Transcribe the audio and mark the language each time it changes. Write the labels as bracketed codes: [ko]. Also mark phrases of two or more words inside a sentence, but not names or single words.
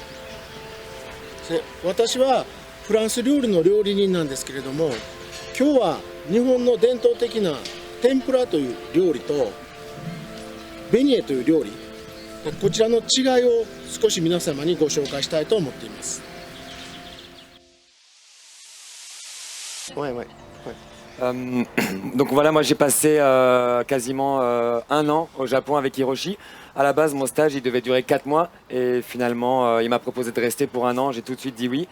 [ja] で私はフランス料理の料理人なんですけれども、今日は日本の伝統的な天ぷらという料理とベニエという料理、こちらの違いを少し皆様にご紹介したいと思っています。 [fr] Ouais, ouais, ouais. Donc voilà, moi j'ai passé quasiment un an au Japon avec Hiroshi. À la base, mon stage il devait durer 4 mois et finalement il m'a proposé de rester pour un an. J'ai tout de suite dit oui.